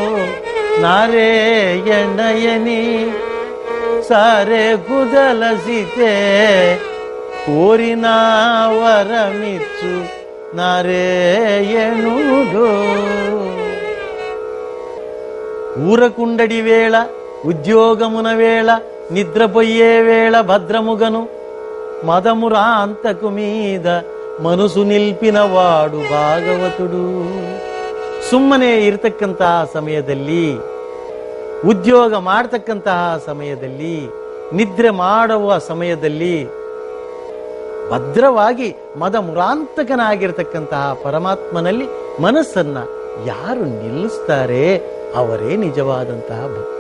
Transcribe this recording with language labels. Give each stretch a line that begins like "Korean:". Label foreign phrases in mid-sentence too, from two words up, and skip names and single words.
Telugu: నారాయణయని సారే కుదలసితే కోరిన వరమిచ్చు నారాయణుడు. ఊరకుండడి వేళ ఉద్యోగమున వేళ నిద్రపోయే వేళ భద్రముగను మదమురాంతకు మీద మనసు నిల్పినవాడు భాగవతుడు.
Kannada: ಸುಮ್ಮನೆ ಇರತಕ್ಕಂತಹ ಸಮಯದಲ್ಲಿ, ಉದ್ಯೋಗ ಮಾಡತಕ್ಕಂತಹ ಸಮಯದಲ್ಲಿ, ನಿದ್ರೆ ಮಾಡುವ ಸಮಯದಲ್ಲಿ ಭದ್ರವಾಗಿ ಮದ ಮುರಾಂತಕನಾಗಿರ್ತಕ್ಕಂತಹ ಪರಮಾತ್ಮನಲ್ಲಿ ಮನಸ್ಸನ್ನ ಯಾರು ನಿಲ್ಲಿಸ್ತಾರೆ ಅವರೇ ನಿಜವಾದಂತಹ ಭಕ್ತ.